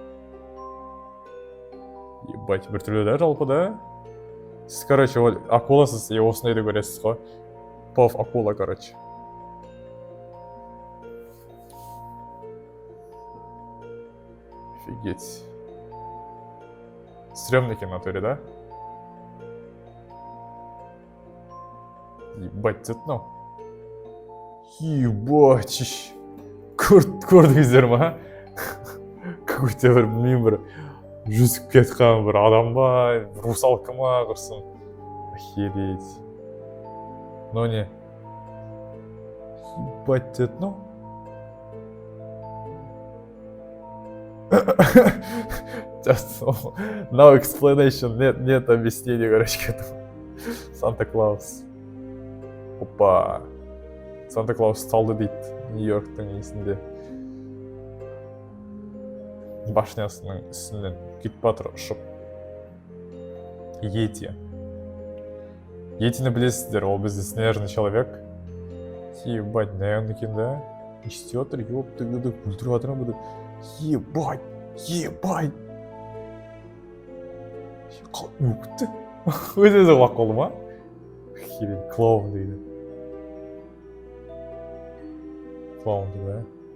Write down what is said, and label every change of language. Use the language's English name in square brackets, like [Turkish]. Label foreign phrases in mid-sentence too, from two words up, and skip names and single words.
[Kazakh] Ебать, біртүрлі да жалпы да. Сіз, короче, акуласыз, и осындайды көресіз ғой. [Russian] Пов акула, короче. Офигеть. Стрёмный екен натуре, да? Ебать, это ну. Ебать. [Kazakh] Көрдіңіздер ма? Какой-то бір, білмеймін, бір жүзіп кеткен бір адам ба, русалка ма құрсын. [Russian] Охереть. Ну не. Ебать, это ну. [English] Just no explanation, [Russian] нет объяснений, короче, к этому. Санта-Клаус. Опа. [Kazakh] Санта-Клаус салды дейді Нью-Йорктың есінде. Башнясының үстінен Кит-Паттер ұшып. Йети. Йетині білесіздер, ол бізде [Russian] снежный человек. Ебать, наверное, [Kazakh] екен да? Не істеп отыр, ёпты, күлдіріп жатыр ма? [Russian] Ебать, ебать. Өкті. [Kazakh] Өз-өзі құлақ қолды ма? Херен, клоун дейді. Клоун дейді, да?